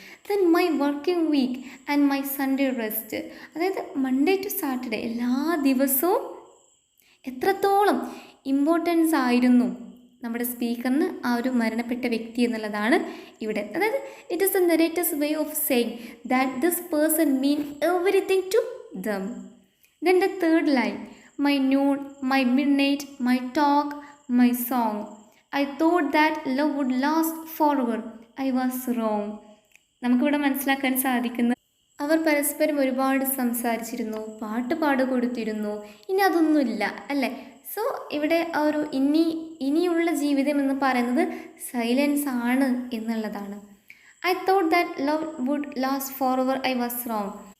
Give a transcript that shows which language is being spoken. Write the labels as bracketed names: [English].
[English] Then my working week and my Sunday rest. [Malayalam] അതായത് Monday to Saturday എല്ലാ ദിവസവും എത്രത്തോളം ഇമ്പോർട്ടൻസ് ആയിരുന്നു നമ്മുടെ സ്പീക്കറിന് ആ ഒരു മരണപ്പെട്ട വ്യക്തി എന്നുള്ളതാണ് ഇവിടെ. [English] അതായത് it is the narrator's way of saying that this person mean everything to them. Then the third line, my noon, my midnight, my talk, my song. I thought that love would last forever. I was wrong. [Malayalam] നമുക്കിവിടെ മനസ്സിലാക്കാൻ സാധിക്കുന്നത് അവർ പരസ്പരം ഒരുപാട് സംസാരിച്ചിരുന്നു, പാട്ട് പാടുകൊടുത്തിരുന്നു. ഇനി അതൊന്നുമില്ല അല്ലേ. സോ ഇവിടെ ആ ഒരു ഇനിയുള്ള ജീവിതം എന്ന് പറയുന്നത് സൈലൻസ് ആണ് എന്നുള്ളതാണ്. [English] I thought that love would last forever. I was wrong.